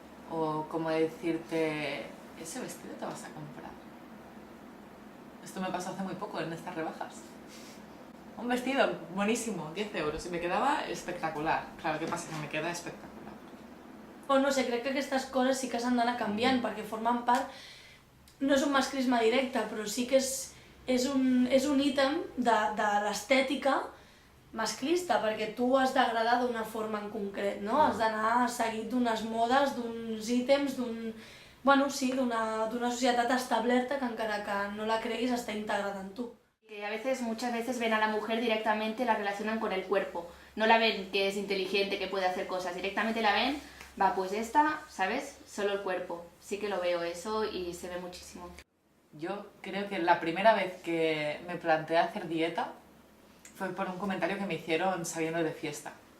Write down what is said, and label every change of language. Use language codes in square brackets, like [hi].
[es] O como decirte, ¿ese vestido te vas a comprar? Esto me pasó hace muy poco en estas rebajas. Un vestido buenísimo, 10 euros, y me quedaba espectacular. Claro, ¿qué pasa? Que me queda espectacular. [ca] O no sé, crec que aquestes coses sí que s'han d'anar canviant, perquè formen part... No és un masclisme directe, però sí que és un ítem de l'estètica masclista, perquè tu has d'agradar d'una forma en concret, no? Has d'anar seguit d'unes modes, d'uns ítems, d'una societat establerta que encara que no la creguis està integrada en tu. [es] Que muchas veces ven a la mujer directamente, la relacionan con el cuerpo. No la ven que es inteligente, que puede hacer cosas. Directamente la ven, va, pues esta, ¿sabes? Solo el cuerpo. Sí que lo veo eso y se ve muchísimo. Yo creo que la primera vez que me planteé hacer dieta fue por un comentario que me hicieron saliendo de fiesta.